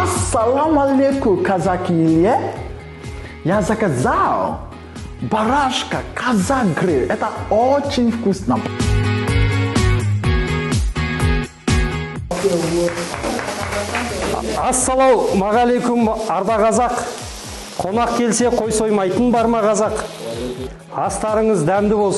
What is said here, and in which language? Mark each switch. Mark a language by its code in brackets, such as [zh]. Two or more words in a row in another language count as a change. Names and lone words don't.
[ar] السلام عليكم, [ru] казаки. Я заказал барашка Qazaq Grill. Это очень вкусно. [kk] Ассалаумағалейкум, арда қазақ. Қонақ келсе қой соймайтын бар ма қазақ? Астарыңыз дәмді болсын.